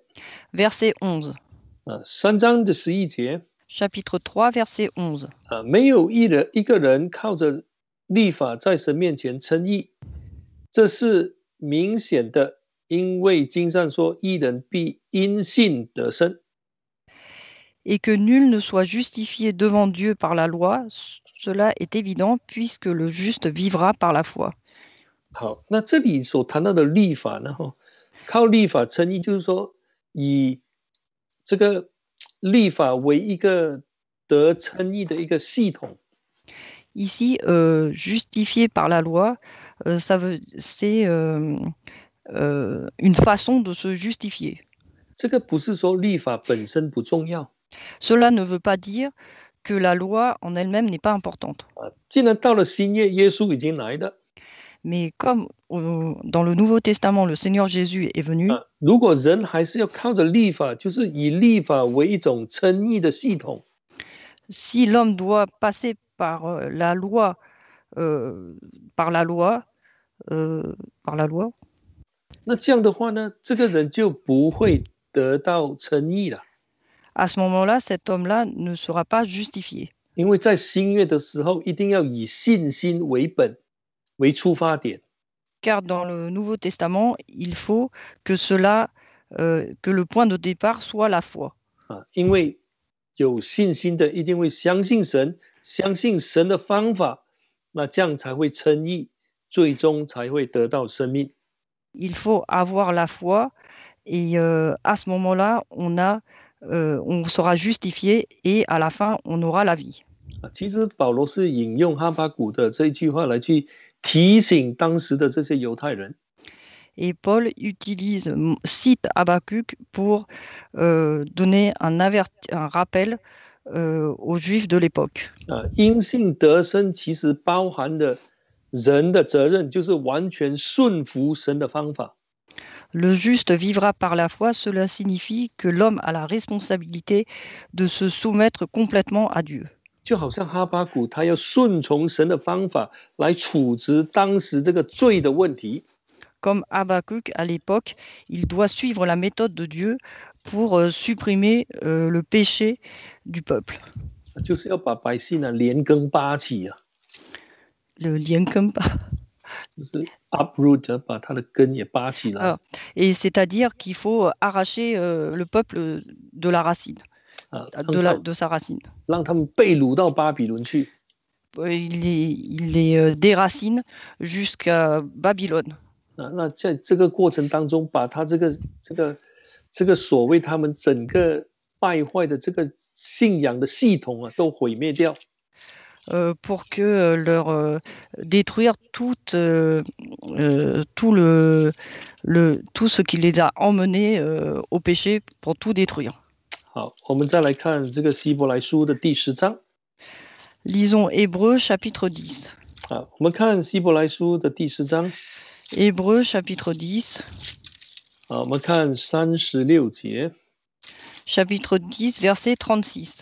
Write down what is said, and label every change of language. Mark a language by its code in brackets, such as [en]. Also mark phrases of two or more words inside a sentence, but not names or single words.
[fr] Verset 11. [zh] 3章的11节。 [fr] Chapitre 3, verset 11. [zh] 没有一个人靠着律法在神面前称义，这是明显的，因为经上说，义人必因信得生。 [fr] Et que nul ne soit justifié devant Dieu par la loi, cela est évident, puisque le juste vivra par la foi. [zh] 好，那这里所谈到的律法呢？靠律法称义，就是说以这个律法为一个得称义的一个系统。 [fr] Ici, justifié par la loi, c'est une façon de se justifier. [zh] 这个不是说律法本身不重要。 [fr] Cela ne veut pas dire que la loi en elle-même n'est pas importante. [zh] 既然到了新约，耶稣已经来了。 [fr] Mais comme dans le Nouveau Testament, le Seigneur Jésus est venu, [zh] 如果人还是要靠着律法，就是以律法为一种称义的系统。 [fr] si l'homme doit passer par la loi, par la loi, [zh] 那这样的话呢，这个人就不会得到称义了。 [fr] à ce moment-là, cet homme-là ne sera pas justifié. [zh] 因为在新约的时候，一定要以信心为本，为出发点。 [fr] Car dans le Nouveau Testament, il faut que cela, que le point de départ soit la foi. [zh] 因为有信心的一定会相信神，相信神的方法，那这样才会称义，最终才会得到生命。 [fr] Il faut avoir la foi Et à ce moment-là, on sera justifié et à la fin, on aura la vie. [zh] 其实保罗是引用哈巴谷的这一句话来去提醒当时的这些犹太人。 [fr] Et Paul cite Habakkuk pour donner un rappel aux Juifs de l'époque. [zh] 因信得生其实包含的人的责任，就是完全顺服神的方法。 [fr] Le juste vivra par la foi, cela signifie que l'homme a la responsabilité de se soumettre complètement à Dieu. [zh] 就好像哈巴谷，他要顺从神的方法来处置当时这个罪的问题。 [fr] Comme Habakkuk à l'époque, il doit suivre la méthode de Dieu pour supprimer le péché du peuple. [zh] 就是要把百姓连根拔起啊。 Le lienkumpa. 就是 uproot， 把它的根也拔起来。 [fr] Et c'est-à-dire qu'il faut arracher le peuple de la racine, de sa racine. [zh] 让他们被掳到巴比伦去。 [fr] Il les déracine jusqu'à Babylone. [zh] 那在这个过程当中，把他这个所谓他们整个败坏的这个信仰的系统啊，都毁灭掉。 [fr] pour que détruire tout ce qui les a emmenés au péché, pour tout détruire. [zh] 好，我们再来看这个希伯来书的第10章。 [fr] Lisons Hébreux chapitre 10. [zh] 好，我们看希伯来书的第10章。 [fr] Hébreux chapitre 10. [zh] 好，我们看36节。 [fr] Chapitre 10, verset 36.